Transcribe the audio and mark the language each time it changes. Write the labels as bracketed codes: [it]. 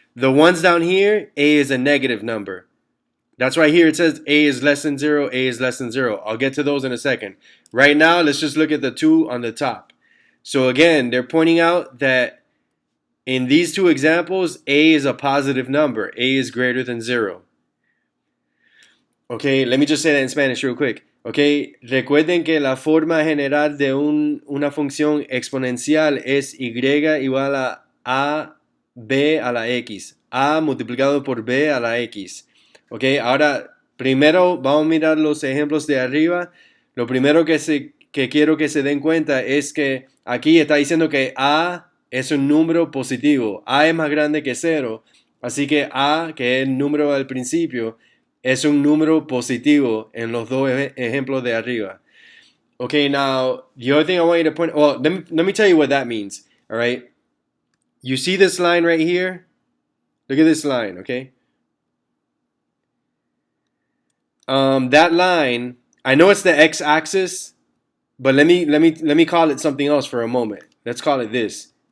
[en] The ones down here, a is a negative number. That's why here it says a is less than 0, a is less than 0. I'll get to those in a second. Right now, let's just look at the two on the top. So again, they're pointing out that in these two examples, a is a positive number. A is greater than 0. Okay, let me just say that in Spanish real quick. [es] Okay, recuerden que la forma general de una función exponencial es y igual a b a la x. A multiplicado por b a la x. Ok, ahora primero vamos a mirar los ejemplos de arriba. Lo primero que quiero que se den cuenta es que aquí está diciendo que a es un número positivo. A es más grande que 0. Así que a, que es el número al principio, es un número positivo en los dos ejemplos de arriba. [en] Okay, now the other thing I want you to point, well, let me tell you what that means. All right, you see this line right here? Look at this line, okay? That line, I know it's the x-axis, but let me call it something else for a moment. Let's call it this.